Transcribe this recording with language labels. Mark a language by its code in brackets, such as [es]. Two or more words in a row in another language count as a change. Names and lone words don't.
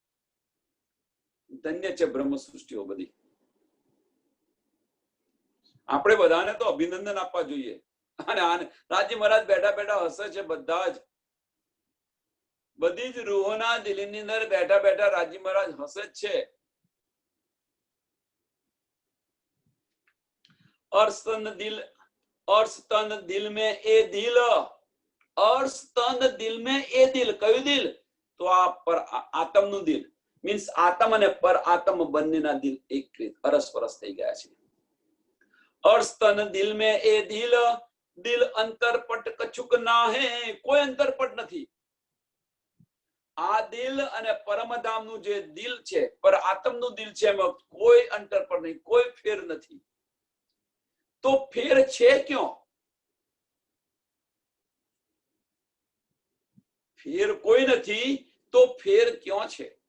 [gu] ધન્ય છે બ્રહ્મ સૃષ્ટિઓ બધી. આપણે બધાને તો અભિનંદન આપવા જોઈએ. અને રાજી મહારાજ બેઠા બેઠા હસે છે. બધા જ બધી જ રૂહોના દિલની અંદર બેઠા બેઠા રાજી મહારાજ હસે જ છે. [hi] अर्स्तन दिल में ए दिल, अर्स्तन दिल में ए दिल. [gu] કયું દિલ? તો આ પર આત્મનું દિલ, મીન્સ આત્મ અને પર આત્મ બંનેના દિલ એક અરસપરસ થઈ ગયા છે. [hi] अर्स्तन दिल में ए दिल, दिल अंतरपट कछुक ना है. [gu] કોઈ અંતરપટ નથી. આ દિલ અને પરમધામનું જે દિલ છે, પર આત્મનું દિલ છે, એમાં કોઈ અંતરપટ નહીં, કોઈ ફેર નથી. તો ફેર છે ક્यों? ફેર કોઈ નથી તો ફેર ક્यों છે?